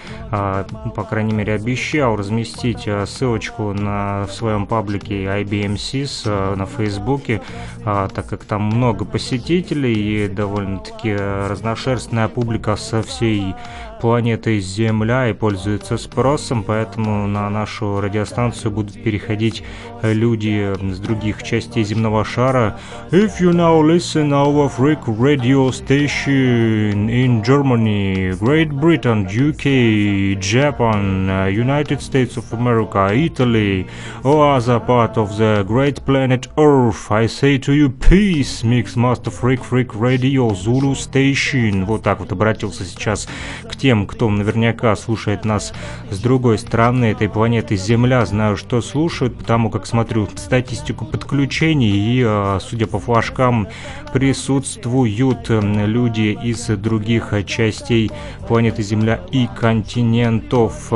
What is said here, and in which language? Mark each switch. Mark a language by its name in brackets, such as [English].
[Russian] по крайней мере, обещал разместить ссылочку в своем паблике IBMCs на Фейсбуке, так как там много посетителей и довольно-таки разношерстная публика со всей планеты Земля и пользуется спросом, поэтому на нашу радиостанцию будут переходить люди с других частей земного шара. [English] If you now listen our freak radio station in Germany, Great Britain, UK, Japan, United States of America, Italy, or other part of the great planet Earth, I say to you peace, Mix Master Freak Freak Radio Zulu Station. [Russian] Вот так вот обратился сейчас к тем, кто наверняка слушает нас с другой стороны этой планеты Земля. Знаю, что слушают, потому как смотрю статистику подключений и, судя по флажкам, присутствуют люди из других частей планеты Земля и континентов.